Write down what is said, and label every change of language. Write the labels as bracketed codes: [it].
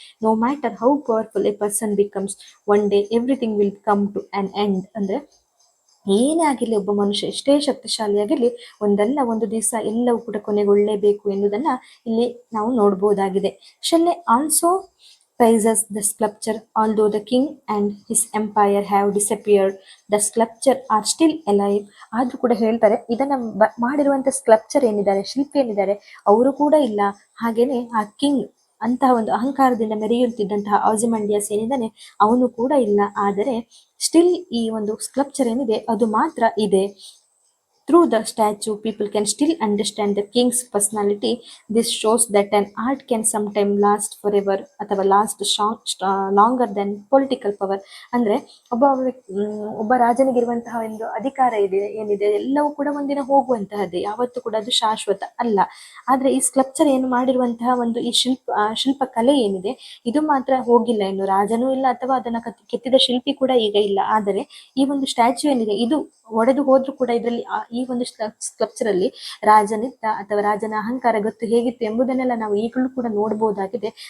[en] No matter how powerful a person becomes, one day everything will come to an end. [kn] ಅಂದ್ರೆ ಏನೇ ಆಗಿರ್ಲಿ, ಒಬ್ಬ ಮನುಷ್ಯ ಎಷ್ಟೇ ಶಕ್ತಿಶಾಲಿಯಾಗಿರ್ಲಿ, ಒಂದಲ್ಲ ಒಂದು ದಿವಸ ಎಲ್ಲವೂ ಕೂಡ ಕೊನೆಗೊಳ್ಳಲೇಬೇಕು ಎನ್ನುವುದನ್ನ ಇಲ್ಲಿ ನಾವು ನೋಡಬಹುದಾಗಿದೆ. [en] Shelley also praises the sculpture. Although the king and his empire have disappeared, the sculpture are still alive. [kn] ಆದ್ರೂ ಕೂಡ ಹೇಳ್ತಾರೆ, ಇದನ್ನ ಮಾಡಿರುವಂತ ಸ್ಕಲ್ಪ್ಚರ್ ಏನಿದ್ದಾರೆ, ಶಿಲ್ಪಿ ಏನಿದ್ದಾರೆ, ಅವರು ಕೂಡ ಇಲ್ಲ. ಹಾಗೇನೆ ಆ ಕಿಂಗ್ ಅಂತಹ ಒಂದು ಅಹಂಕಾರದಿಂದ ಮೆರೆಯುತ್ತಿದ್ದಂತಹ ಓಸಿಮಂಡಿಯಾಸ್ ಏನಿದ್ದಾನೆ, ಅವನು ಕೂಡ ಇಲ್ಲ. ಆದರೆ ಸ್ಟಿಲ್ ಈ ಒಂದು ಸ್ಕಲ್ಪ್ಚರ್ ಏನಿದೆ ಅದು ಮಾತ್ರ ಇದೆ. [en] Through the statue, people can still understand the king's personality. This shows that an art can sometimes last forever [kn] ಅಥವಾ [en] Last longer than political power. [kn] ಅಂದ್ರೆ ಒಬ್ಬ ರಾಜನಿಗಿರುವಂತಹ ಒಂದು ಅಧಿಕಾರ ಏನಿದೆ ಎಲ್ಲವೂ ಕೂಡ ಒಂದಿನ ಹೋಗುವಂತಹದ್ದೇ, ಯಾವತ್ತೂ ಕೂಡ ಅದು ಶಾಶ್ವತ ಅಲ್ಲ. ಆದ್ರೆ ಈ ಸ್ಕಲ್ಪ್ಚರ್ ಏನು ಮಾಡಿರುವಂತಹ ಒಂದು ಈ ಶಿಲ್ಪ ಕಲೆ ಏನಿದೆ, ಇದು ಮಾತ್ರ ಹೋಗಿಲ್ಲ. ಇನ್ನು ರಾಜನೂ ಇಲ್ಲ ಅಥವಾ ಅದನ್ನ ಕೆತ್ತಿದ ಶಿಲ್ಪಿ ಕೂಡ ಈಗ ಇಲ್ಲ. ಆದರೆ ಈ ಒಂದು ಸ್ಟ್ಯಾಚ್ಯೂ ಏನಿದೆ, ಇದು ಒಡೆದು ಹೋದ್ರೂ ಕೂಡ ಇದರಲ್ಲಿ ಈ ಒಂದು ಸ್ಕಲ್ಪ್ಚರ್ ಅಲ್ಲಿ ರಾಜನಿದ್ದ ಅಥವಾ ರಾಜನ ಅಹಂಕಾರ ಗೊತ್ತು ಹೇಗಿತ್ತು ಎಂಬುದನ್ನೆಲ್ಲ ನಾವು ಈಗಲೂ ಕೂಡ ನೋಡಬಹುದಾಗಿದೆ.